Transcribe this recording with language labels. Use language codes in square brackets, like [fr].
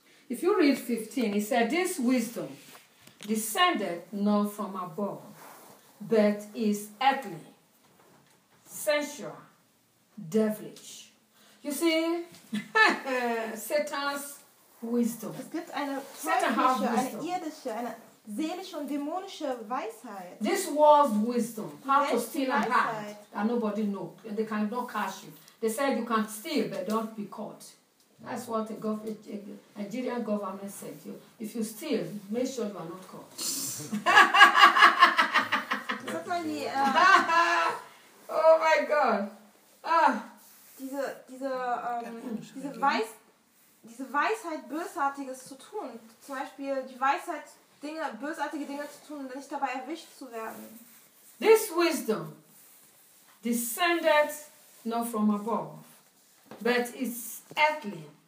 [en] If you read 15, he said, this wisdom descended not from above, but is earthly, sensual, devilish. You see, Satan's wisdom. [de] Es gibt eine teuflische, eine irdische, eine seelische und dämonische Weisheit. [en] This world's wisdom, how to steal and hide, that nobody knows. They cannot catch you. They said you can steal, but don't be caught. That's what the Nigerian government said. If you steal, make sure you are not caught. [de] Sag mal die, [en] oh my God. [de] Diese Weisheit, Bösartiges zu tun. Zum Beispiel die Weisheit, bösartige Dinge zu tun und nicht dabei erwischt zu werden. [en] This wisdom descended not from above, but it's earthly.